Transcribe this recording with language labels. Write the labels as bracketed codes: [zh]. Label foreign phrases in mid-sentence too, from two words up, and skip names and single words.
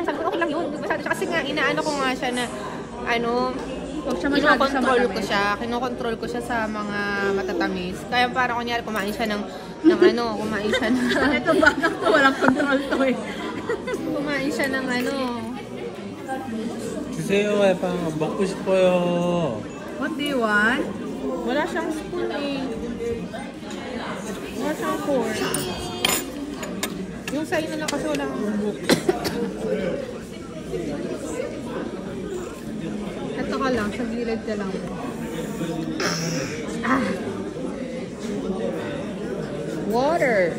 [tl] Sabi ko, okay lang yun. Kasi nga, inaano ko nga siya na, kinokontrol ko siya sa mga matatamis. Kaya parang kunyari kumain siya ng Ito ba? Walang control to eh. kumain siya ng [ko] 주세요 해봐. 먹고 싶어요. [en] What do you want? [tl] wala siyang spoon eh. Wala siyang fork. Yung sa'yo na lang kasi walang book. Ito ka lang, sa gilid ka lang. Water.